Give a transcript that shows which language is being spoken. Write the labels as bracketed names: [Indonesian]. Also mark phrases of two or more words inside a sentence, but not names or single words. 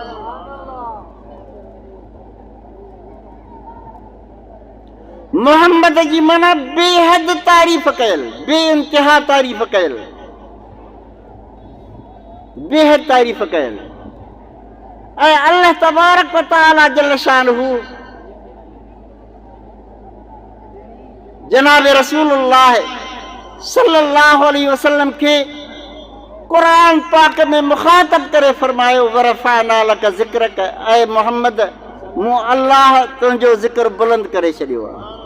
[Sindhi] मोहम्मद जी माना बेहद तारीफ़ कयल, बेइंतिहा तारीफ़ कयल, बेहद तारीफ़ कयल। ऐं अल्लाह तबारक व तआला [Arabic] جل شأنه [Sindhi] जनाब रसूलुल्लाह [Arabic] صلى الله عليه وسلم [Sindhi] के कुरान पाक में मुखातब करे फरमायो [Arabic] ورفعنا لك ذكرك, [Sindhi] ऐ मोहम्मद मूं अल्लाह तुंहिंजो ज़िक्र बुलंद करे छॾियो आहे।